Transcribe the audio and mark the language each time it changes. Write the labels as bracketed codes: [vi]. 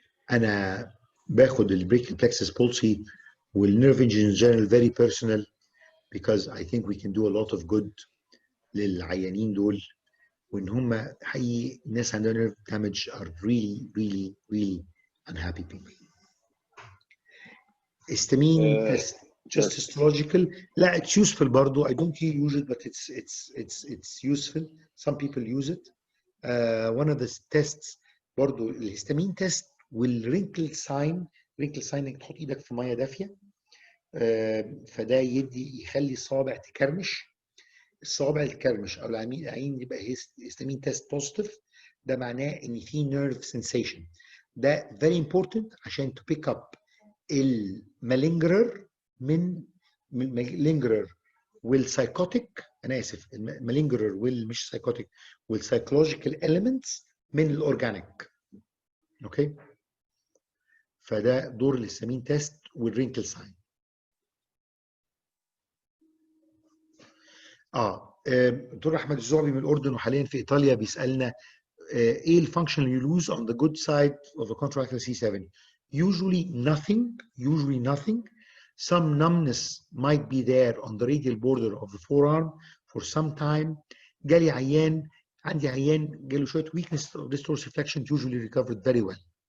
[ar] أنا باخد البريكال [en] plexus palsy والnerve injury in general very personal because I think we can do a lot of good [ar] للعيانين دول، وإن هم حقيقي ناس عندها [en] nerve damage are really really really unhappy people. Histamine test just histological. لا, it's useful برضو. I don't use it, but it's useful. Some people use it. One of the tests [ar] برضو الهستامين تيست والرينكل ساين. رينكل ساين انك تحط ايدك في ميه دافيه، فده يخلي الصوابع تكرمش. الصوابع الكرمش او العين يبقى هستامين تيست بوزيتيف، ده معناه ان في نيرف سنسيشن. [en] ده very important [ar] عشان [en] to pick up المالينجرر من المالينجرر والسايكوتيك. [ar] انا اسف، [en] المالينجرر والمش سايكوتيك والسايكولوجيكال اليمنتس من الاورجانيك. [ar] اوكي، فده دور الهستامين تيست والرينكل ساين. دكتور احمد الزعبي من الاردن وحاليا في ايطاليا بيسالنا ايه الفانكشن [en] you lose on the good side of a contractile C7. Usually nothing. Some numbness might be there on the radial border of the forearm for some time. [ar] عندي عيان جاله شويه [en] weakness of this dorsiflexion, usually recovered very well.